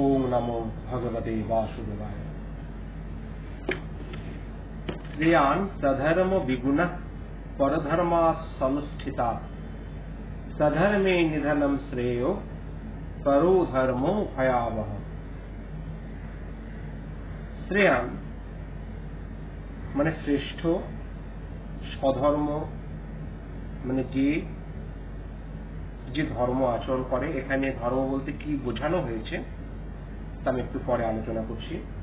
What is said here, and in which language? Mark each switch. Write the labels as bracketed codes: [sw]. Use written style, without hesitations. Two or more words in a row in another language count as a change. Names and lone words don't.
[sa] नमो भगवते वासुदेवाय। श्रेयान् सधर्म विगुणः परधर्मासनुष्ठिता सधर्मे निधनं श्रेयो परो धर्मो भयावह। [bn] শ্রেয়ান মানে শ্রেষ্ঠ, স্বধর্ম মানে যে ধর্ম আচরণ করে। এখানে ধর্ম বলতে কি বোঝানো হয়েছে তা আমি একটু পরে আলোচনা করছি।